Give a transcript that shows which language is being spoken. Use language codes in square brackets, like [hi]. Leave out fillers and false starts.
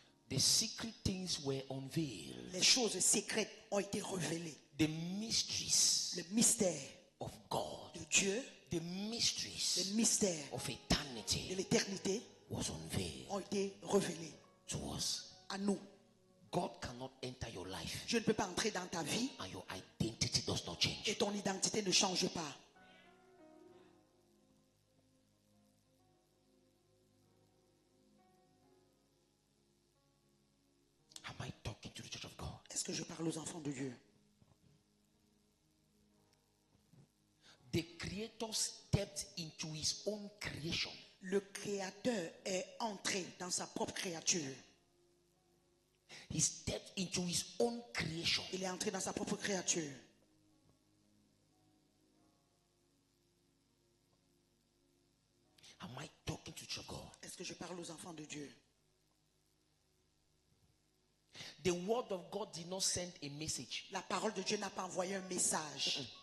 [en] The secret things were unveiled. [fr] Les choses secrètes ont été révélées. [en] The mysteries [fr] Le mystère [en] of God, [fr] de Dieu, [en] the [fr] le [en] mysteries [fr] mystère [en] of [fr] de [en] eternity [fr] l'éternité [en] was unveiled [fr] ont été révélés [en] to us. [fr] à nous. [en] God cannot enter your life [fr] Je ne peux pas entrer dans ta vie [en] and your identity does not [fr] et [en] change. [fr] ton identité ne change pas. [en] Am I talking to the church of God? [fr] Est-ce que je parle aux enfants de Dieu? [en] The Creator stepped into his own creation. [fr] Le Créateur est entré dans sa propre créature. [en] He stepped into his own creation. [fr] Il est entré dans sa propre créature. [en] Am I talking to children of God? [fr] Est-ce que je parle aux enfants de Dieu? [en] The word of God did not send a message. [fr] La parole de Dieu n'a pas envoyé un message.